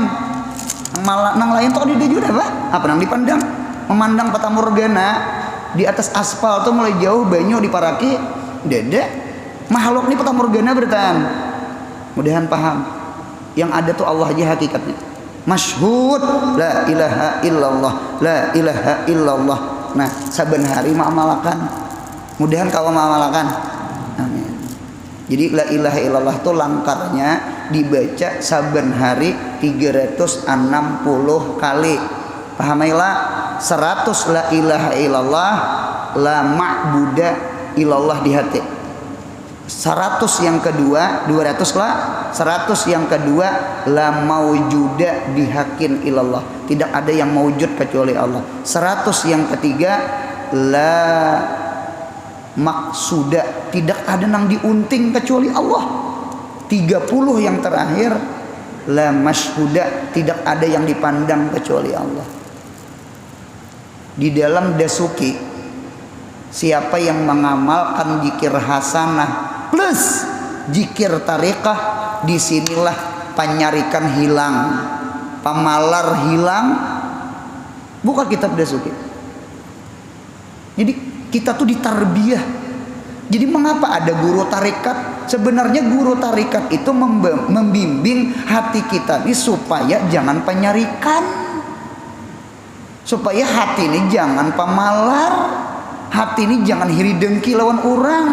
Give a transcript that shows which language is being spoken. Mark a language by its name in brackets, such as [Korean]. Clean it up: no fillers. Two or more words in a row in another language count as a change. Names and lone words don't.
[Banjar] Nang lain tuh di juga apa nang dipandang? Memandang fata morgana di atas aspal tuh mulai jauh banyu diparaki dede makhluk nih fata morgana bertahan. Mudahan paham. [Indonesian] Yang ada tuh Allah aja hakikatnya. [Arabic] مشهود لا إله إلا الله، لا إله إلا الله. [Banjar] Nah, saben hari ma'amalakan. Mudahan kau ma'amalakan. Amin. Jadi [Arabic] لا إله إلا الله [Banjar] itu langkarnya dibaca saben hari 360 kali. [Indonesian] Pahamilah 100 [Arabic] لا إله إلا الله، لا معبود إلا الله [Indonesian] di hati. 100 yang kedua, 200 lah. 100 yang kedua, [Arabic] لا موجود بحق إلا الله. [Indonesian] Tidak ada yang maujud kecuali Allah. 100 yang ketiga, [Arabic] لا مقصود. [Indonesian] Tidak ada yang diunting kecuali Allah. 30 yang terakhir, [Arabic] لا مشهود. [Indonesian] Tidak ada yang dipandang kecuali Allah. Di dalam dasuki, siapa yang mengamalkan zikir hasanah plus zikir tarikah, disinilah penyarikan hilang, pamalar hilang. Buka kitab dasuki. Jadi kita tuh ditarbiyah. Jadi mengapa ada guru tarikat? Sebenarnya guru tarikat itu membimbing hati kita ini supaya jangan penyarikan, supaya hati ini jangan pamalar, hati ini jangan hiri dengki lawan orang.